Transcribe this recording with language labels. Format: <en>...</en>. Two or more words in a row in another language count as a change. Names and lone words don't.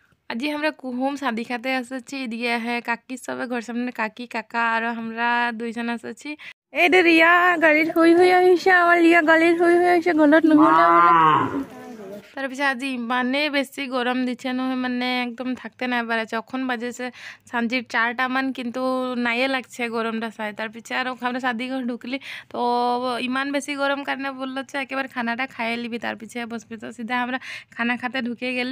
<bn>আজি আমরা কুহুম শাদি খাতে আসছি এদিকে হ্যাঁ কাকি সবে ঘর সামনে কাকি কাকা আর আমরা দুইজন আসছি এই দে রিয়া গাড়িত শুই শুই আহিছে আমার রিয়া গাড়িত শুই শুই আহিছে ঘৰত নুশুনে বলে তাৰপিছত আজি ইমানেই বেছি গৰম দিছে নহয় মানে একদম থাকতে নাই পারাছে এখন বাজেছে সাঁজির 4টা মান কিন্তু নাইয়ে লাগছে গরমটা চাই তাৰপিছত আর ওখানে শাদি ঘর ঢুকলি তো ইমান বেশি গরম কারণে বললো যে একেবারে খানাটা খাইয়ে লিবি তাৰপিছত বসবি তো সিধা আমরা খানা খাতে ঢুকে গেলি</bn>